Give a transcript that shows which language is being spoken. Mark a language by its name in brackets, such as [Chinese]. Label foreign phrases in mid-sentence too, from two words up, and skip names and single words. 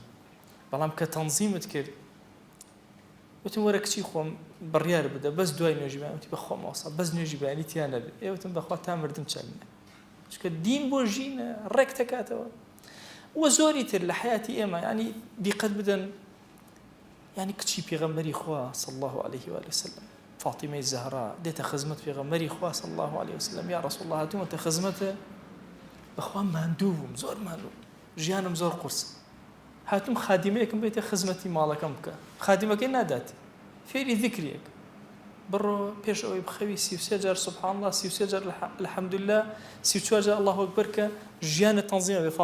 [Central Kurdish] بەڵام کە تەنزیمت کرد وتم وەرە کچی خۆم بڕیار بدە بەس دوای نوێژی بەیانی، وتی بەخوا ماوەسا بەس نوێژی بەیانی تیان نەبێت. وتم بەخوا تا مردم چەندە، چونکە دین بۆ ژینە ڕێک دەکاتەوە. وە زۆری تر لە حیاتی ئێمە ینی دیقەت بدەن، ینی کچی پێغەمبەری خوا [Arabic] صلی الله عليه و آله وسلم [Central Kurdish] فاطمەی زەهرا دێتە خزمەت پێغەمبەری خوا [Arabic] صلی الله عليه وسلم، یا رسول الله [Central Kurdish] هاتوومەتە خزمەتە، بەخوا ماندوو بووم، زۆر ماندوو، ژیانم زۆر قورس. هاتووم خادیمەیەکم بێتە خزمەتی ماڵەکەم بکە، خادیمەکەی نادات، فێری ذکرێک بڕۆ پێش ئەوەی بخەوی 33 جار [Arabic] سبحان الله، [Central Kurdish] 33 جار الحەمدولله، 34 جار [Arabic] الله ئەکبەر [Central Kurdish] کە ژیانە تەنزیمە بێ.